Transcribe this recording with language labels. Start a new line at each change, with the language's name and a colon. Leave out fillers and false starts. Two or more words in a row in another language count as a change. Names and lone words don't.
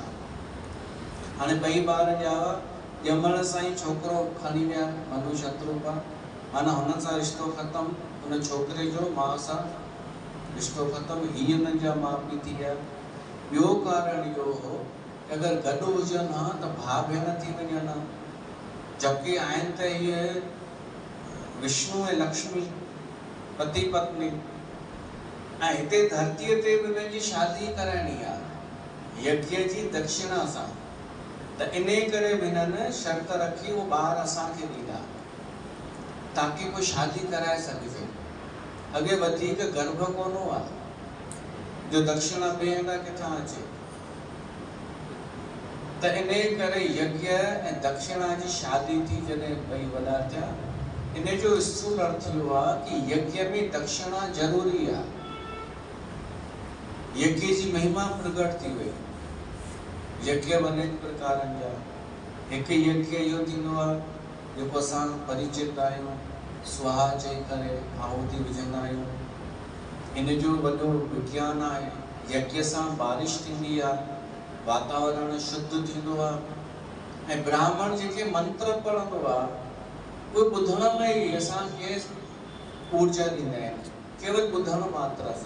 Sindhi: हाणे ॿई ॿार ॼावा, ॼमण सां ई छोकिरो खणी विया मनु शत्रुघ्न, माना हुन सां रिश्तो ख़तमु, हुन छोकिरे जो माउ सां रिश्तो ख़तमु, हीअ हुननि जा माउ पीउ थी विया। ॿियो कारण इहो हो अगरि गॾु हुजनि हा त भाउ भेण थी वञनि हा, जबकि आहिनि त इहे विष्णु ऐं लक्ष्मी पति पत्नी, ऐं हिते धरतीअ ते बि हुननि जी शादी कराइणी आहे यज्ञ जी दक्षिणा सां। त इन करे बि हिननि शर्त रखी उहो ॿार असांखे ॾींदा ताकी कोई शादी कराए सघिजे। अॻे वधीक गर्भ कोन हुआ जो दक्षिणा ॿिए हंधा किथां अचे। त इन करे यज्ञ ऐं दक्षिणा जी शादी थी जॾहिं ॿई वॾा थिया। इन जो स्थूल अर्थ इहो आहे कि यज्ञ में दक्षिणा ज़रूरी आहे। यज्ञ जी महिमा प्रकट थी वई। यज्ञ अनेक प्रकारनि जा, हिकु यज्ञ इहो थींदो आहे जेको असां परिचित आहियूं, स्वाहा चई करे आहुति विझंदा आहियूं। इन जो वॾो विज्ञान आहे। यज्ञ सां बारिश थींदी आहे, वातावरण शुद्ध थींदो आहे, ऐं ब्राह्मण जेके मंत्र पढ़ंदो आहे उहे ॿुधण में ई असांखे ऊर्जा ॾींदा आहिनि, केवल ॿुधण मात्र सां।